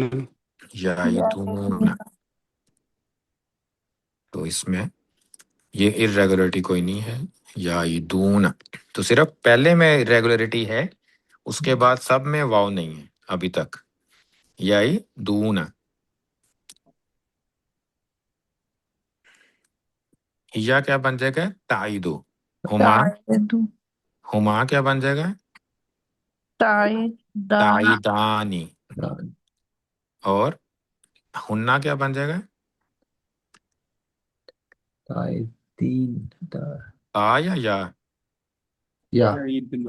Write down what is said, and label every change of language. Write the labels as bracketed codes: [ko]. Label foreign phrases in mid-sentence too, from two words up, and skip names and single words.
[ur] یعیدون۔ تو اس میں یہ irregularity کوئی نہیں ہے، یعیدون، تو صرف پہلے میں irregularity ہے، اس کے بعد سب میں واو نہیں ہے ابھی تک، یعیدون۔ हिया کیا بن جائے گا ताइदु, हुमा [ar] ताइदु, [ur] ہما کیا بن جائے گا [ar] ताइदा, [ur] ताइदानी, اور ہُنّا کیا بن جائے گا [ar] ताइदीन, ता या या जाइदना